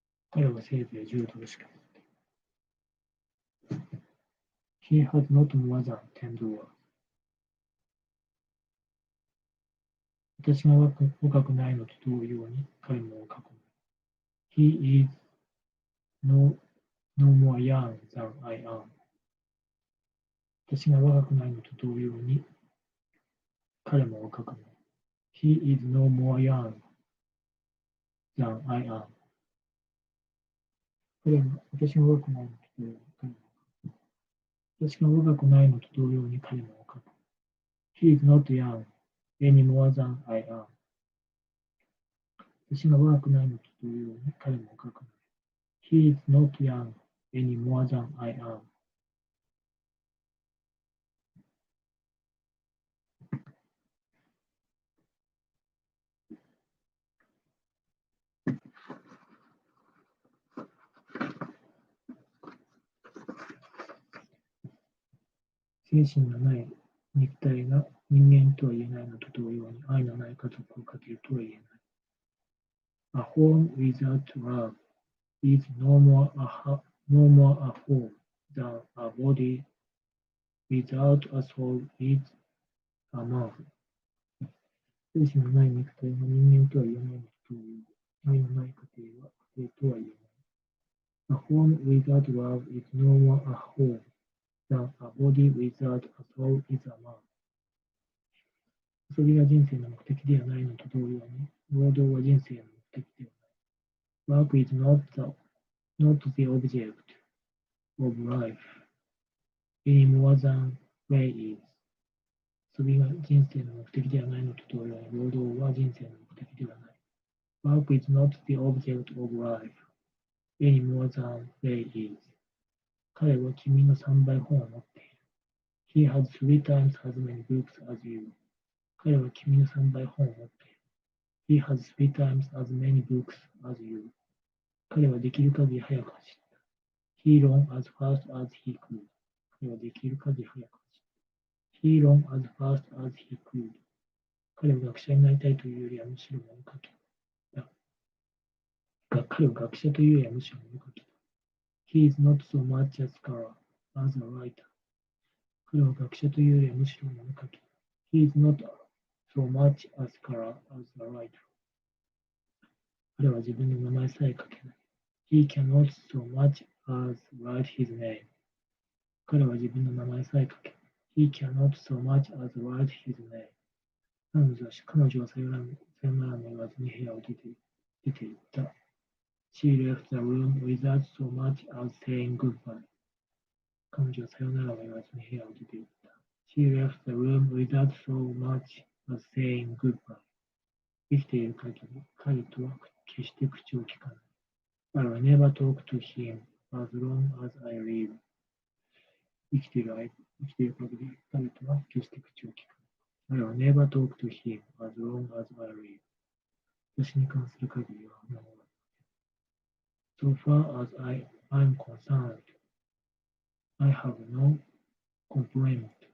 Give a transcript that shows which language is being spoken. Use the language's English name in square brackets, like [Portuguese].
[Japanese] 彼はせいぜい10ドルしか持っていない。 [English] He has not more than $10. [Japanese] 私が若くないのと同様に彼も若くない。 [English] He is no more young than I am. [Japanese] 私が若くないのと同様に彼も若くない。 [English] He is no more young than I am. [Japanese] 私が若くないのと同様に彼も私が若くないのと同様に彼も若くない。 [English] He is not young any more than I am. [Japanese] 私が若くないのと同様に彼も若くない。 [English] He is not young any more than I am. [Japanese] 精神のない肉体が人間とは言えないのと同様に愛のない家族をかけるとは言えない。 [English] A home without love is no more a home than a body without a soul is a man. [Japanese] 精神のない肉体が人間とは言えないのと同様に愛のない家庭は家庭とは言えない。 [English] A home without love is no more a home than a body without a soul is a man. [Japanese] 遊びが人生の目的ではないのと同様に、労働は人生の目的ではない。 [English] Work is not the object of life any more than play is. [Japanese] 遊びが人生の目的ではないのと同様に、労働は人生の目的ではない。 [English] Work is not the object of life any more than play is. [Japanese] 彼は君の3倍本を持っている。 [English] He has 3 times as many books as you. [Japanese] 彼は君の3倍本を持っている。 [English] He has 3 times as many books as you. [Japanese] 彼はできる限り早く走った。 [English] He ran as fast as he could. [Japanese] 彼はできる限り早く走った。 [English] He ran as fast as he could. [Japanese] 彼は学者になりたいというよりはむしろ文化系だ。彼は学者というよりはむしろ物書きだ。 [English] He is not so much a scholar as a writer. [Japanese] 彼は学者というよりはむしろ物書きだ。 [English] He is not so much a scholar as a writer. [Japanese] 彼は自分の名前さえ書けない。 [English] He cannot so much as write his name. [Japanese] 彼は自分の名前さえ書けない。 [English] He cannot so much as write his name. [Japanese] 彼女はさよならも言わずに部屋を出て行った。 [English] She left the room without so much as saying goodbye. [Japanese] 彼女はさよならも言わずに部屋を出て行った。 [English] She left the room without so much as saying goodbye. [Japanese] 生きている限り、彼とは決して口を聞かない。 [English] I will never talk to him as long as I live. [Japanese] 生きている限り、彼とは決して口を聞かない。 [English] I will never talk to him as long as I live. [Japanese] 私に関する限りは不満はありません。 [English] So far as I'm concerned, I have no complaint.